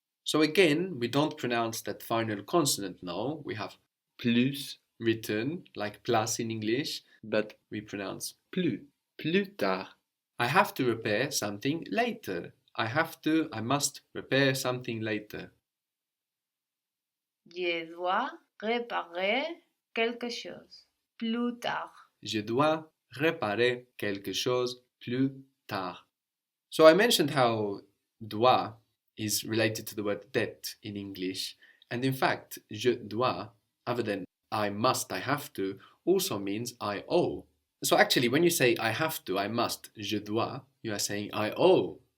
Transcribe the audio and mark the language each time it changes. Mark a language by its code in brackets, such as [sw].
[en] So again, we don't pronounce that final consonant now. We have plus written, like plus in English, but we pronounce plus. [fr] Plus tard. [en] I have to repair something later. I must repair something later. [fr] Je dois réparer quelque chose. Plus tard. Je dois réparer quelque chose plus tard. [en] So I mentioned how dois is related to the word dette in English. And in fact, [fr] je dois, [en] other than I must, I have to, also means I owe. So actually, when you say I have to, I must, [fr] je dois, [en] you are saying I owe.